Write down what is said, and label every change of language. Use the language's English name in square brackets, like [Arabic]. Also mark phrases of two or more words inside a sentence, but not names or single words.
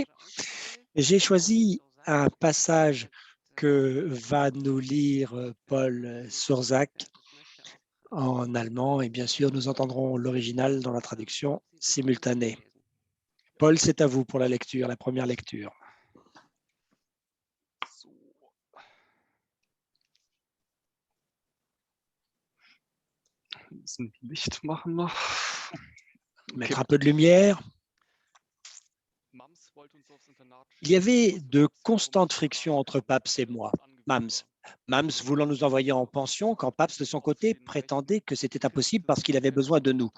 [French] J'ai choisi un passage que va nous lire Paul Surzak en allemand et bien sûr nous entendrons l'original dans la traduction simultanée. Paul, c'est à vous pour la lecture, la première lecture. [German] So. Ein bisschen Licht machen noch. [French] Mettre un peu de lumière. Il y avait de constantes frictions entre Pabst et moi. Mams voulant nous envoyer en pension quand Pabst, de son côté, prétendait que c'était impossible parce qu'il avait besoin de nous.